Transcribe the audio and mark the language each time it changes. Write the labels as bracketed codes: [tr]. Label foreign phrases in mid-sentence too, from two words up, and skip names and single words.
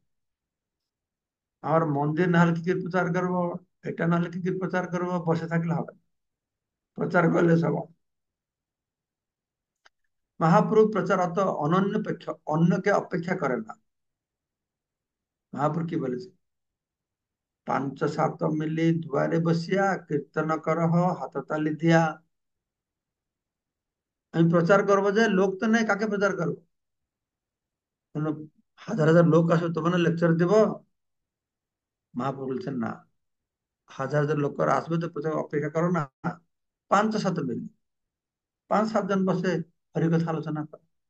[bn] আমার মন্দির না হলে কি করে প্রচার করবো, এটা না হলে কি করে প্রচার করবো, বসে থাকলে হবে না। প্রচার করলে সব হবে। মহাপ্রভু প্রচার অত অন্যকে অপেক্ষা করে না। মহাপ্রভু কি বলেছে, [or] ପାଞ୍ଚ ସାତ ମିଲି ଦୁଆରେ ବସିଆ କୀର୍ତ୍ତନ କରହ ହାତ ତାଳି ଦିଆ। [bn] আমি প্রচার করবো যে লোক তো নেই, কাকে প্রচার করবো? কোনো হাজার হাজার লোক আসবে তবে না লেকচার দিব। মহাপ্রভু বলছেন না, হাজার হাজার লোক করে আসবে তো প্রচার অপেক্ষা করো না, পাঁচ সাত মিলে 5-7 জন বসে হরিকথা আলোচনা করো।